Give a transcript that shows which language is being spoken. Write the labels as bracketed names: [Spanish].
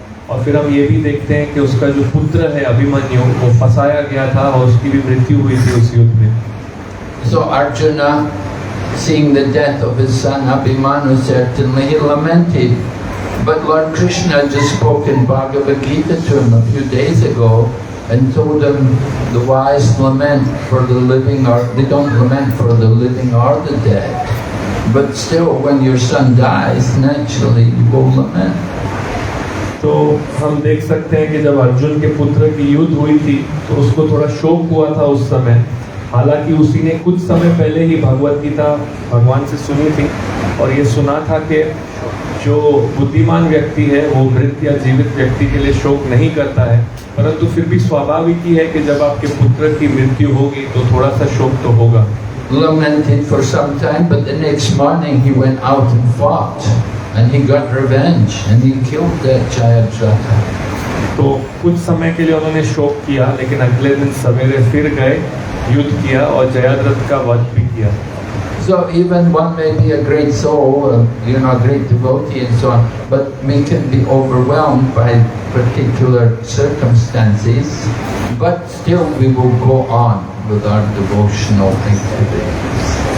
[Hindi] और फिर हम ये भी देखते हैं कि उसका जो पुत्र है अभिमन्यु वो फंसाया गया था और उसकी भी मृत्यु हुई थी उस युद्ध में. [English] So Arjuna, seeing the death of his son Abhimanyu, certainly he lamented. But Lord Krishna just spoke in Bhagavad Gita to him a few days ago and told him the wise lament for the living, or they don't lament for the living or the dead. But still, when your son dies, naturally you will lament. [Hindi] तो हम देख सकते हैं कि जब अर्जुन के पुत्र की युद्ध हुई थी तो उसको थोड़ा शोक हुआ था उस समय. हालांकि उसी ने कुछ समय पहले ही भगवत गीता भगवान से सुनी थी और ये सुना था कि जो बुद्धिमान व्यक्ति है वो मृत या जीवित व्यक्ति के लिए शोक नहीं करता है, परंतु फिर भी स्वाभाविक ही है कि जब आपके पुत्र की मृत्यु होगी तो थोड़ा सा शोक तो होगा. [English] Lamented for some time, but the next morning he went out and fought. And he got revenge and he killed that Jayadratha. [Hindi] तो कुछ समय के लिए उन्होंने शोक किया, लेकिन अगले दिन सवेरे फिर गए, युद्ध किया और जयाद्रथ का वध भी किया। [English] So even one may be a great soul, a great devotee and so on, but we can be overwhelmed by particular circumstances, but still we will go on with our devotional activities.